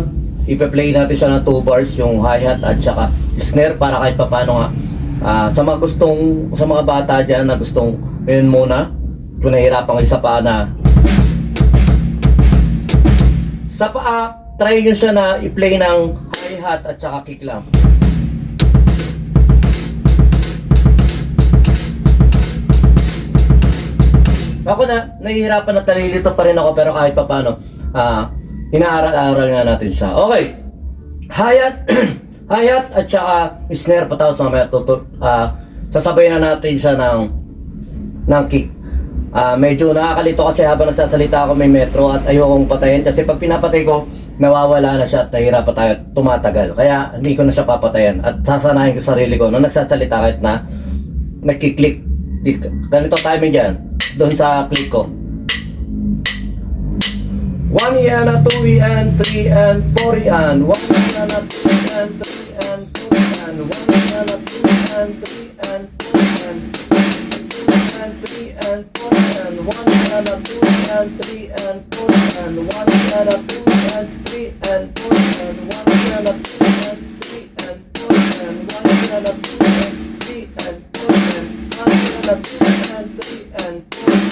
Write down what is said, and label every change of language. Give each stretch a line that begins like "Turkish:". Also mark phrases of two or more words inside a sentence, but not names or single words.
Filipino: Ipe-play natin siya ng 2 bars, yung hi-hat at saka snare, para kahit paano nga sa mga bata dyan na gustong yun muna, kung nahihirapan kayo sa paa na sa paa, try nyo siya na i-play ng hi-hat at saka kick lang. Ako nahihirapan na talilito pa rin ako, pero kahit pa paano inaaral-aral nga natin siya. Okay, hi-hat hi-hat at saka snare, patapos mamaya sasabayan na natin siya ng kick. Medyo nakakalito kasi habang nagsasalita ako may metro at ayokong patayin kasi pag pinapatay ko nawawala na siya at nahihirapan tayo at tumatagal, kaya hindi ko na siya papatayan at sasanahin ko sarili ko nung nagsasalita kahit na nagkiklik. Ganito timing dyan doon sa click ko.
English: 1 yana, 2 en, 3 en, 4 en, 1 yana, 2 en, 3 en, 4 en, 1 yana, 2 en, 3 en, 4 en, 2 en, 3 en, 4 en, 1 yana, 2 en, 3 en, 4 en, 1 yana, 2 en, 3 en, 4 en, 1 yana, 2 en, 3 en, 4 en, 1 yana, 2 en, 3 en, 4 en, 1 yana, 2 en, 3 en, 4 en.